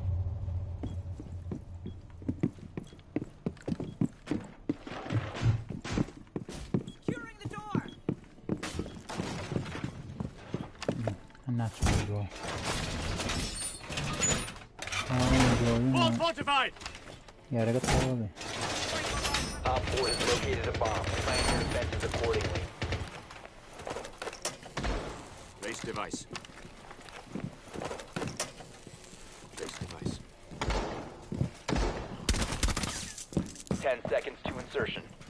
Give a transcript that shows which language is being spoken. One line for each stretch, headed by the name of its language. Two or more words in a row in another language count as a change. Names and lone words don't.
English: Securing the door.
Central Kurdish: ناچم بۆ
English: Wall fortified!
Central Kurdish: یارەکە تەواو بێ
English: Op 4 has located a bomb. Plan your defenses accordingly. Place device. Place device. 10 seconds to insertion.